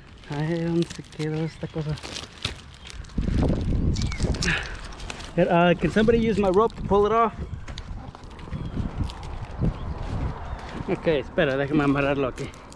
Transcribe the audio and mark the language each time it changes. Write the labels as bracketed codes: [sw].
[es] Ay, ¿dónde se quedó esta cosa? [en] Can somebody use my rope to pull it off? [es] Ok, espera, déjame amarrarlo aquí.